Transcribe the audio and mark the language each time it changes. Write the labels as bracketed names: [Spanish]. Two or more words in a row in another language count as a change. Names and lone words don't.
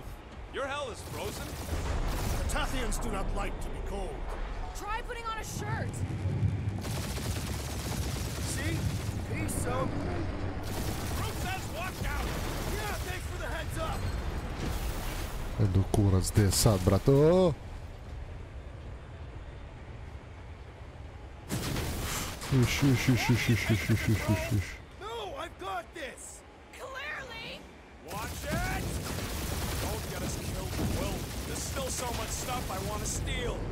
[English] Your hell is frozen? The Tathians do not like to be cold. Try putting on a shirt. See? Peace, so. Brute says watch out! Yeah, thanks for the heads up. [Croatian] Edo kurac, gdje je sad, brato? Iš. [English] No, I've got this. Clearly! Watch it! Don't get us killed, Will. There's still so much stuff I want to steal.